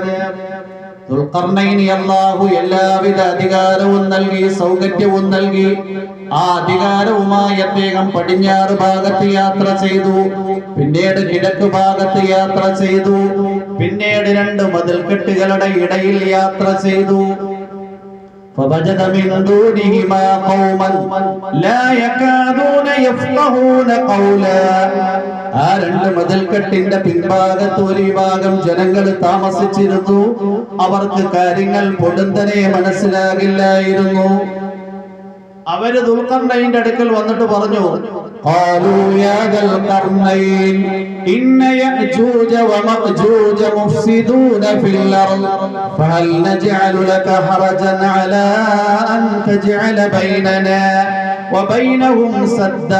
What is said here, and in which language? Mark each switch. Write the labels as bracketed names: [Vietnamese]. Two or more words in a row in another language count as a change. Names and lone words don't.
[Malayalam] ദുൽഖർനൈനി അല്ലാഹു എല്ലാവിധ അധികാരവും നൽകി, സൗകര്യവും നൽകി. ആ അധികാരവുമായി അദ്ദേഹം പടിഞ്ഞാറ് ഭാഗത്ത് യാത്ര ചെയ്തു, പിന്നീട് കിഴക്ക് ഭാഗത്ത് യാത്ര ചെയ്തു, പിന്നീട് 2 മതിൽക്കെട്ടുകളുടെ ഇടയിൽ യാത്ര ചെയ്തു. [Arabic] فوجد من دونهما قوما لا يكادون يفقهون قولا. [Malayalam] ആ 2 മതിൽക്കെട്ടിന്റെ പിൻഭാഗത്ത് ഒരു വിഭാഗം ജനങ്ങൾ താമസിച്ചിരുന്നു. അവർക്ക് കാര്യങ്ങൾ പൊടുന്നനെ മനസ്സിലാകില്ലായിരുന്നു. അവര് ദുൽഖർനൈന്റെ അടുക്കൽ വന്നിട്ട് പറഞ്ഞു, [Arabic] قالوا يا ذا القرنين إن يأجوج ومأجوج مفسدون في الأرض فهل نجعل لك خرجا على أن تجعل بيننا وبينهم سدا.